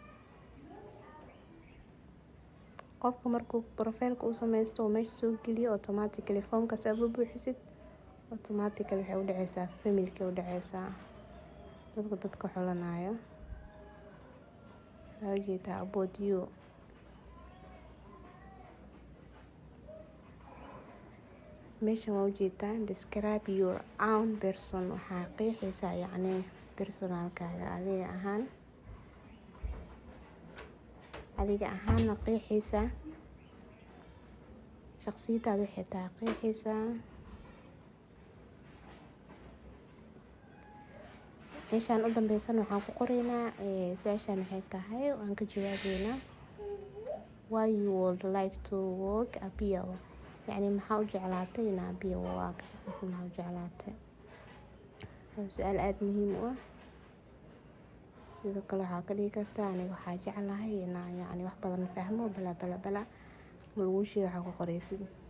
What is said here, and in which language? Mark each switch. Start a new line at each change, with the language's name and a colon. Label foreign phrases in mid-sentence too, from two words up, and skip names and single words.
Somali: qofka markuu profile-ka uu sameysto oo meesha soo geliyo automatically foomkaas aad buuxisid automatically waxay u dhacaysaa family-ka u dhacaysaa dadka xulanayo. waxaa ujeedaa
English: about you.
Somali: meeshan waa ujeedaa
English: describe your own person.
Somali: waxaa qeexaysaa yacni personalkaaga adiga ahaanna qeexaysaa shaqsiyadaada waxay tahay qeexaysaa. meeshaan u dambeysana waxaan ku qoraynaa su-aashaan waxay tahay waan ka jawaabeynaa
English: why you would like to work a PO,
Somali: yacni maxaa u jeclaatay inaa PO waa maxaa u jeclaatay. waa su-aal aada muhiim u ah. sidoo kale waxaa ka dhigi kartaa aniga waxaa jeclahay inaa yacni wax badan fahmo bala bala bala malaguu sheega waxaa ku qoraysid.